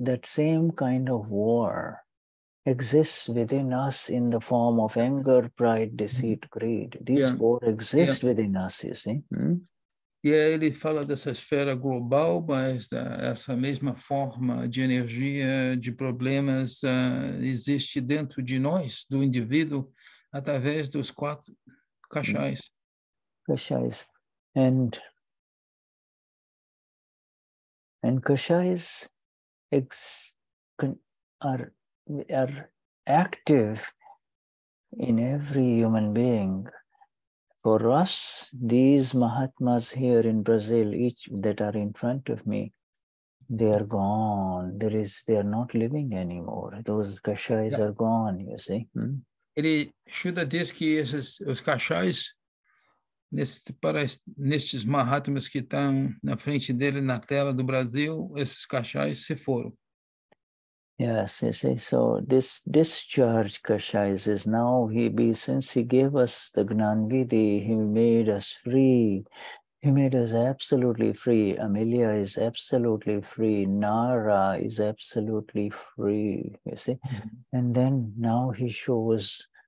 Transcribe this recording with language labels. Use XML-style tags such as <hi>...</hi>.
<en>That same kind of war exists within us in the form of anger, pride, deceit, greed. These four exist within us, you see.</en> <pt>E aí ele fala dessa esfera global, mas essa mesma forma de energia, de problemas, existe dentro de nós, do indivíduo, através dos 4 kashayas. Kashayas.</pt> <en>And kashayas are active in every human being. For us, these Mahatmas here in Brazil, each that are in front of me, they are gone. They are not living anymore. Those kashayas are gone, you see.</en> <pt>Shuddha diz que os kashayas, nestes Mahatmas que estão na frente dele na tela do Brasil, esses kashayas se foram.</pt> <en>Yes, you see, so this discharge kashayas is now, since he gave us the Gnanvidhi, he made us free. He made us absolutely free. Amelia is absolutely free. Nara is absolutely free, you see. And then now he shows</en>